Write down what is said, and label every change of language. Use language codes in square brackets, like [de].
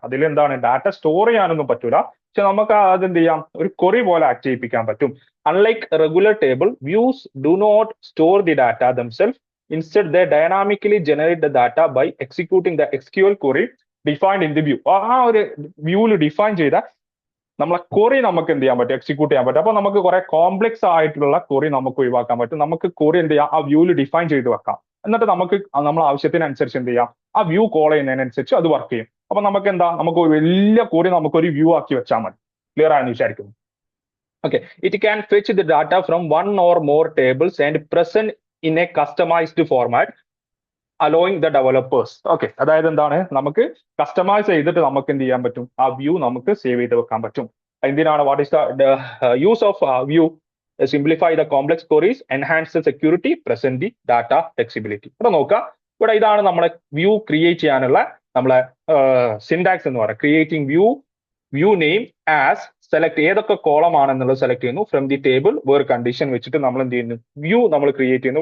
[ml] അതിൽ എന്താണ്, data store ചെയ്യാനൊന്നും പറ്റൂല, പക്ഷെ നമുക്ക് അതെന്ത് ചെയ്യാം, ഒരു query പോലെ ആക്ട് ചെയ്യിപ്പിക്കാൻ പറ്റും. [en] Unlike regular table, views do not store the data themselves. Instead, they dynamically generate the data by executing the SQL query defined in the view. [ml] ആ ഒരു വ്യൂവിൽ ഡിഫൈൻ ചെയ്ത നമ്മളെ query നമുക്ക് എന്ത് ചെയ്യാൻ പറ്റും, എക്സിക്യൂട്ട് ചെയ്യാൻ പറ്റും. അപ്പൊ നമുക്ക് കുറെ കോംപ്ലക്സ് ആയിട്ടുള്ള query നമുക്ക് ഒഴിവാക്കാൻ പറ്റും. നമുക്ക് query എന്ത് ചെയ്യാം, ആ വ്യൂവിൽ ഡിഫൈൻ ചെയ്ത് വെക്കാം. എന്നിട്ട് നമുക്ക് നമ്മൾ ആവശ്യത്തിനനുസരിച്ച് എന്ത് ചെയ്യാം, ആ വ്യൂ കോൾ ചെയ്യുന്നതിനനുസരിച്ച് അത് വർക്ക് ചെയ്യും. അപ്പൊ നമുക്ക് എന്താ, നമുക്ക് ഒരു വലിയ query നമുക്കൊരു വ്യൂ ആക്കി വെച്ചാൽ മതി. ക്ലിയർ ആയെന്ന് വിചാരിക്കുന്നു. [en] Okay, it can fetch the data from one or more tables and present in a customized format, allowing the developers. [ml] Okay, അതായത് എന്താണ്, നമുക്ക് കസ്റ്റമൈസ് ചെയ്തിട്ട് നമുക്ക് എന്ത് ചെയ്യാൻ പറ്റും, ആ വ്യൂ നമുക്ക് സേവ് ചെയ്ത് വെക്കാൻ പറ്റും. എന്തിനാണ്, [en] What is the use of view? Simplify the complex queries, enhance the security, present the data flexibility. [ml] ഇവിടെ നോക്കുക, ഇവിടെ ഇതാണ് നമ്മളെ വ്യൂ ക്രിയേറ്റ് ചെയ്യാനുള്ള നമ്മളെ സിൻടാക്സ് എന്ന് പറയുന്നത്. [en] creating view name as select, [ml] ഏതൊക്കെ കോളം ആണെന്നുള്ളത് സെലക്ട് ചെയ്യുന്നു. From the table where condition വെച്ചിട്ട് നമ്മൾ എന്ത് ചെയ്യുന്നു, വ്യൂ നമ്മൾ ക്രിയേറ്റ് ചെയ്യുന്നു.